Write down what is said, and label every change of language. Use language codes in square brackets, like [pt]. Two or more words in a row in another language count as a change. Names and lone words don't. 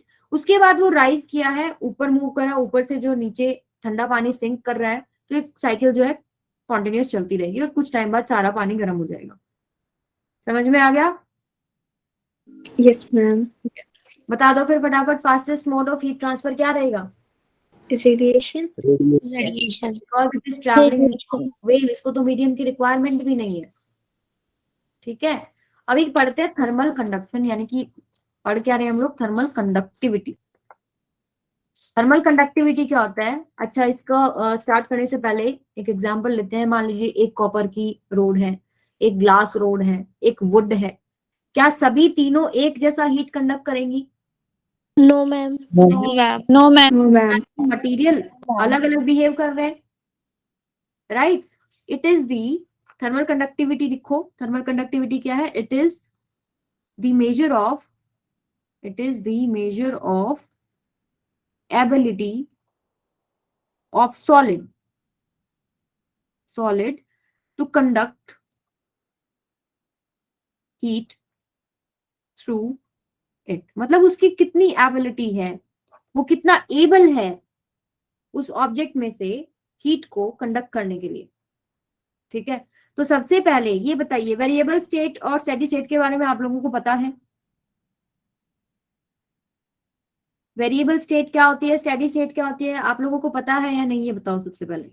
[hi] उसके बाद वो राइज किया है, ऊपर मूव करा, ऊपर से जो नीचे ठंडा पानी सिंक कर रहा है, तो एक साइकिल जो है कॉन्टिन्यूस चलती रहेगी, और कुछ टाइम बाद सारा पानी गर्म हो जाएगा। समझ में आ गया? [en] Yes, ma'am. [hi] बता दो फिर फटाफट, [en] fastest mode of heat transfer [hi] क्या रहेगा? [en] Radiation. Radiation. because it is traveling in wave, [hi] इसको तो मीडियम की रिक्वायरमेंट भी नहीं है, ठीक है। अभी पढ़ते हैं [en] thermal conduction, [hi] यानी कि पढ़ क्या रहे हैं हम लोग? [en] thermal conductivity. thermal conductivity [hi] क्या होता है? अच्छा, इसका स्टार्ट करने से पहले एक एग्जांपल लेते हैं। मान लीजिए एक कॉपर की रोड है, एक [en] glass rod [hi] है, एक वुड है। क्या सभी तीनों एक जैसा [en] heat conduct [hi] करेंगी? [en] No, ma'am. No. No, ma'am. No, ma'am. No, ma'am. [hi] मटीरियल अलग अलग बिहेव कर रहे हैं, राइट। [en] it is the thermal conductivity. लिखो, thermal conductivity [hi] क्या है? [en] it is the measure of, it is the measure of ability of solid to conduct heat through it। [hi] मतलब उसकी कितनी एबिलिटी है, वो कितना एबल है उस ऑब्जेक्ट में से हीट को कंडक्ट करने के लिए, ठीक है। तो सबसे पहले ये बताइए, [en] variable state [hi] और [en] steady state [hi] के बारे में आप लोगों को पता है? [en] variable state [hi] क्या होती है, [en] steady state [hi] क्या होती है, आप लोगों को पता है या नहीं, ये बताओ सबसे पहले।